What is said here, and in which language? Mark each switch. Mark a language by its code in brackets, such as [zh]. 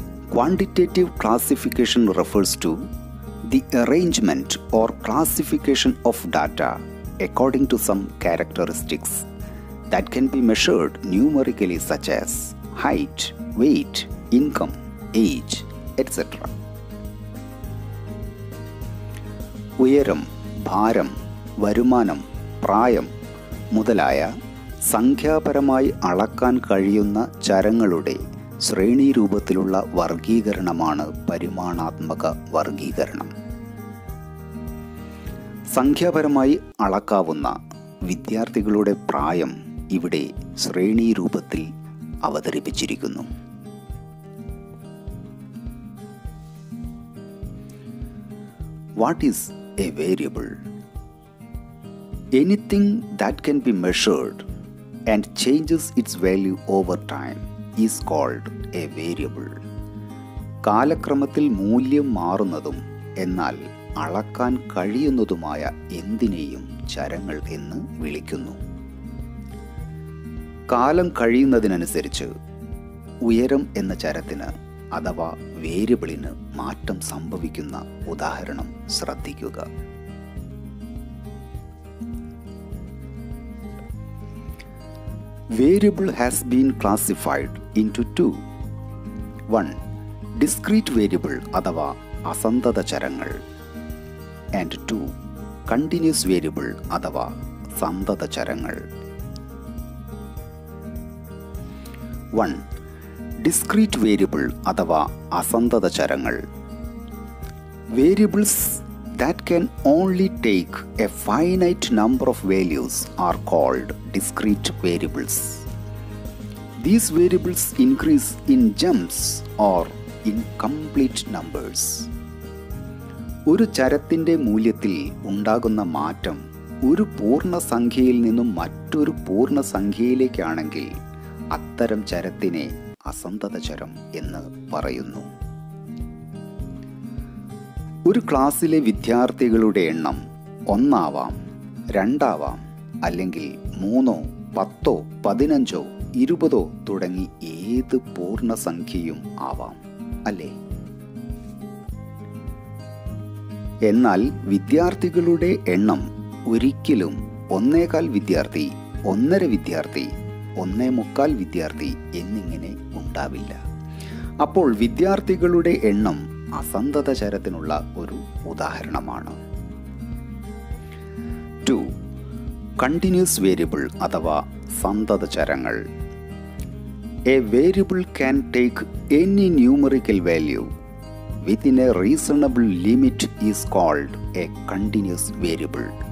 [en] Quantitative classification refers to the arrangement or classification of data according to some characteristics that can be measured numerically, such as height, weight, income, age, etc. [ml] ഉയരം, ഭാരം, വരുമാനം, പ്രായം മുതലായ സംഖ്യാപരമായി അളക്കാൻ കഴിയുന്ന ചരങ്ങളുടെ ശ്രേണീരൂപത്തിലുള്ള വർഗീകരണമാണ് പരിമാണാത്മക വർഗീകരണം. സംഖ്യാപരമായി അളക്കാവുന്ന വിദ്യാർത്ഥികളുടെ പ്രായം ഇവിടെ ശ്രേണീരൂപത്തിൽ അവതരിപ്പിച്ചിരിക്കുന്നു. [en] What is a variable? Anything that can be measured and changes its value over time is called a variable. [ml] കാലക്രമത്തിൽ മൂല്യം മാറുന്നതും എന്നാൽ അളക്കാൻ കഴിയുന്നതുമായ എന്തിനേയും ചരങ്ങൾ എന്ന് വിളിക്കുന്നു. കാലം കഴിയുന്നതിനനുസരിച്ച് ഉയരം എന്ന ചരത്തിന് അഥവാ വേരിയബിളിന് മാറ്റം സംഭവിക്കുന്ന ഉദാഹരണം ശ്രദ്ധിക്കുക. [en] Variable has been classified into 2. 1. Discrete variable [ml] അഥവാ അസന്തത ചരങ്ങൾ, [en] and 2. Continuous variable [ml] അഥവാ സന്തത ചരങ്ങൾ. [en] 1. Discrete variable [ml] അഥവാ അസന്തത ചരങ്ങൾ. [en] Variables that can only take a finite number of values are called discrete variables. These variables increase in jumps or in complete numbers. [ml] ഒരു ചരത്തിൻ്റെ മൂല്യത്തിൽ ഉണ്ടാകുന്ന മാറ്റം ഒരു പൂർണ്ണസംഖ്യയിൽ നിന്നും മറ്റൊരു പൂർണ്ണസംഖ്യയിലേക്കാണെങ്കിൽ അത്തരം ചരത്തിനെ അസന്തത ചരം എന്ന് പറയുന്നു. ഒരു ക്ലാസ്സിലെ വിദ്യാർത്ഥികളുടെ എണ്ണം 1 ആവാം, 2 ആവാം, അല്ലെങ്കിൽ 3, 10, 15, 20 തുടങ്ങി ഏത് പൂർണ്ണസംഖ്യയും ആവാം, അല്ലേ? എന്നാൽ വിദ്യാർത്ഥികളുടെ എണ്ണം ഒരിക്കലും 1.25 വിദ്യാർത്ഥി, 1.5 വിദ്യാർത്ഥി, 1.25 വിദ്യാർത്ഥി എന്നിങ്ങനെ ഉണ്ടാവില്ല. അപ്പോൾ വിദ്യാർത്ഥികളുടെ എണ്ണം അസന്തത ചരത്തിനുള്ള ഒരു ഉദാഹരണമാണ്. 2. കണ്ടിന്യൂസ് വേരിയബിൾ അഥവാ സന്തത ചരങ്ങൾ. [en] A variable can take any numerical value within a reasonable limit is called a continuous variable.